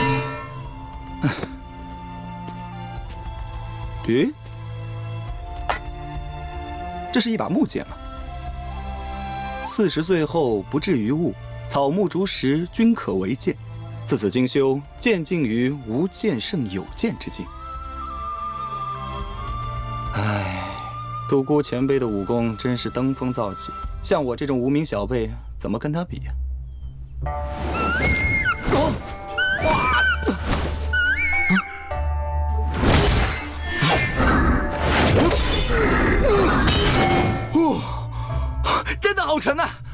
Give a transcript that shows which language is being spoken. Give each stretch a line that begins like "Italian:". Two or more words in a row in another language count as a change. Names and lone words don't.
Chinese: 咦？這是一把木劍嗎？40歲後不至於物，草木竹石均可為劍。自此精修，漸近於無劍勝有劍之境。唉，独孤前輩的武功真是登峰造极，像我這種無名小輩，怎麼跟他比呀？真的好沉啊！